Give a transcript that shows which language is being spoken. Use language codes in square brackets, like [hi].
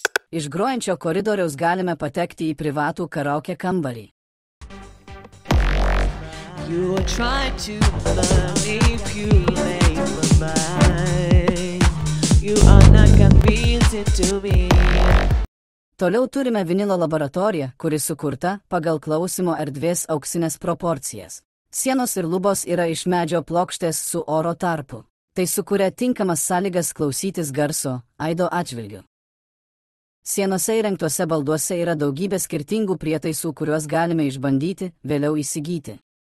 [lt] Iš grojančio koridoriaus galime patekti į privatų karaoke kambarį. [en] You are trying to manipulate my mind. You are not convincing to me. [lt] Toliau turime vinilo laboratoriją, kuri sukurta pagal klausymo erdvės auksinės proporcijas. Sienos ir lubos yra iš medžio plokštės su oro tarpu. Tai sukuria tinkamas sąlygas klausytis garso, aido atžvilgiu. Sienose įrengtuose balduose yra daugybė skirtingų prietaisų, kuriuos galime išbandyti, vėliau įsigyti.